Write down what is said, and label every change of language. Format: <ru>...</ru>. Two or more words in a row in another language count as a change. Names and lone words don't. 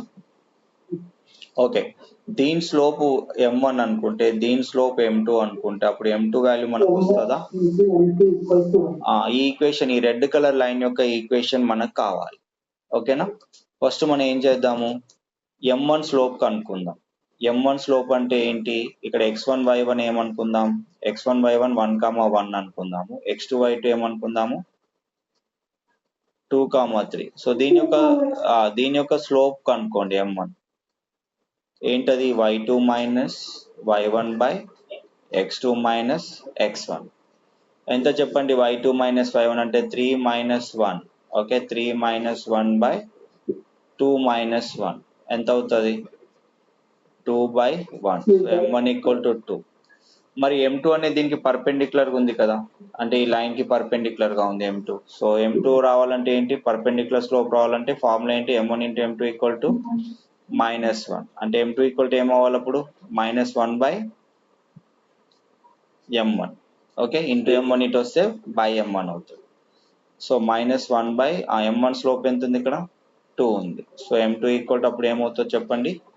<te>ఓకే, దీని స్లోప్ m1 అనుకుంటే, దీని స్లోప్ m2 అనుకుంటే, అప్పుడు m2 వాల్యూ మనకు వస్తుందా? ఈ ఈక్వేషన్, ఈ రెడ్ కలర్ లైన్ యొక్క ఈక్వేషన్ మనకు కావాలి, ఓకేనా? ఫస్ట్ మనం ఏం చేద్దాము, m1 స్లోప్ కనుక్కుందాం. m1 స్లోప్ అంటే ఏంటి? ఇక్కడ x1 y1 ఏమనుకుందాం? x1 y1 1 comma 1 అనుకుందాము. x2 y2 ఏమనుకుందాము? 2 comma 3. సో దీని యొక్క స్లోప్ కనుక్కోండి m1. ఏంటది?</te> <en>y2 minus y1 by x2 minus x1.</en> <te>ఎంత చెప్పండి?</te> <en>y2 minus y1</en> <te>అంటే</te> <en>3 minus 1.</en> <te>ఓకే,</te> <en>3 minus 1 by 2 minus 1</en> <te>ఎంత అవుతుంది?</te> <en>2 by 1. m1 equal to 2.</en> <te>మరి m2 అనేది దీనికి పర్పెండిక్యులర్ గా ఉంది కదా, అంటే ఈ లైన్ కి పర్పెండిక్యులర్ గా ఉంది m2. సో m2 రావాలంటే ఏంటి? పర్పెండిక్యులర్ స్లోప్ రావాలంటే ఫార్ములా ఏంటి?</te> <en>m1 into m2 equal to -1.</en> <te>అంటే m2</te> <en>equal to</en> <te>ఏం అవ్వాలి అప్పుడు?</te> <en>-1 by m1.</en> <te>ఓకే, ఇంటూ m1 ఇటు వస్తే బై m1 అవుతుంది. సో</te> <en>-1 by m1</en> <te>స్లోప్ ఎంత ఉంది? ఇక్కడ 2 ఉంది. సో m2</te> <en>equal to</en> <te>అప్పుడు ఏమవుతుందో చెప్పండి?</te>